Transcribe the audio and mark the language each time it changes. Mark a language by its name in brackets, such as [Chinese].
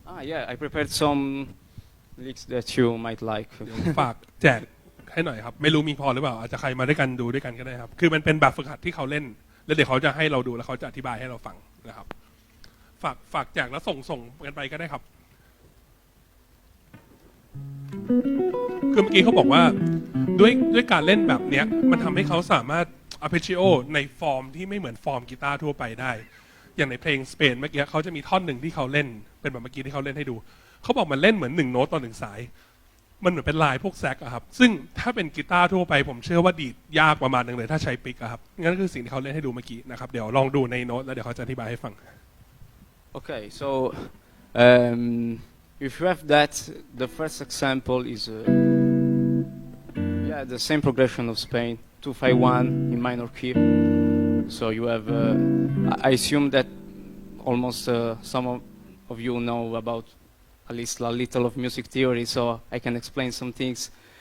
[English] Yeah, I prepared some licks that you might like. [Thai] ฝากแจกให้หน่อยครับไม่รู้มีพอหรือเปล่าอาจจะใครมาด้วยกันดูด้วยกันก็ได้ครับคือมันเป็นแบบฝึกหัดที่เขาเล่นแล้วเดี๋ยวเขาจะให้เราดูแล้วเขาจะอธิบายให้เราฟังนะครับฝากแจกแล้วส่งกันไปก็ได้ครับ คือเมื่อกี้เขาบอกว่าด้วยการเล่นแบบเนี้ยมันทำให้เขาสามารถ arpeggio ในฟอร์มที่ไม่เหมือนฟอร์มกีตาร์ทั่วไปได้อย่างในเพลงสเปนเมื่อกี้เขาจะมีท่อนหนึ่งที่เขาเล่นเป็นแบบเมื่อกี้ที่เขาเล่นให้ดูเขาบอกมันเล่นเหมือน1 โน้ตต่อ 1 สายมันเหมือนเป็นลายพวกแซกอะครับซึ่งถ้าเป็นกีตาร์ทั่วไปผมเชื่อว่าดีดยากประมาณนึงเลยถ้าใช้ปิกอะครับงั้นคือสิ่งที่เขาเล่นให้ดูเมื่อกี้นะครับเดี๋ยวลองดูในโน้ตแล้วเดี๋ยวเขาจะอธิบายให้ฟัง [English] Okay, so if you have that, the first example is the same progression of Spain, 2-5-1 in minor key. So you have, I assume that almost some of you know about at least a little of music theory, so I can explain some things.